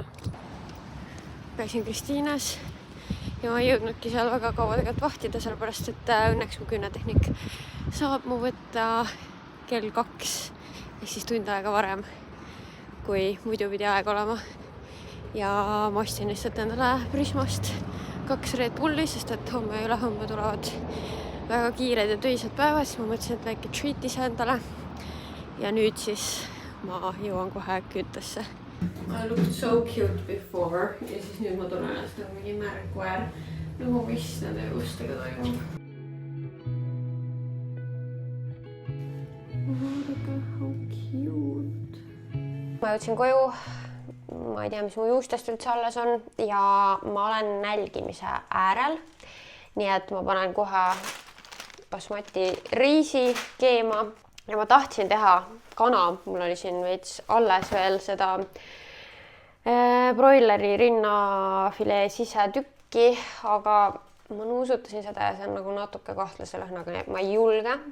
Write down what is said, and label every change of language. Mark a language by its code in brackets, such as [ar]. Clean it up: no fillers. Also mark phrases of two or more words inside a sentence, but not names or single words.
[et] Käisin Kristiines ja ma ei jõudnudki seal väga kaua tegelikult vahtida, sellepärast et õnneks mu küünetehnik saab mu võtta kell 2 ehk siis tund aega varem, kui muidu pidi aeg olema. Ja ma ostsin lihtsalt endale Prismast 2 Red Bulli, sest et homme ja ülehomme tulevad väga kiired ja töised päevad, siis ma mõtlesin, et väike treat ise endale. Ja nüüd siis ma jõuan kohe küüntesse. [en] I looked so cute before [et] ja siis nüüd ma tunnen ennast nagu mingi märgkoer. nagu mis nende juustega toimub. Vaadake, [en] how cute. [et] Ma jõudsin koju, ma ei tea, mis mu juustest üldse alles on ja ma olen nälgimise äärel. Nii et ma panen kohe basmati riisi keema ja ma tahtsin teha kana. Mul oli siin veits alles veel seda broileri rinnafilee sisetükki, aga ma nuusutasin seda ja see on nagu natuke kahtlase lõhnaga, nii et ma ei julge.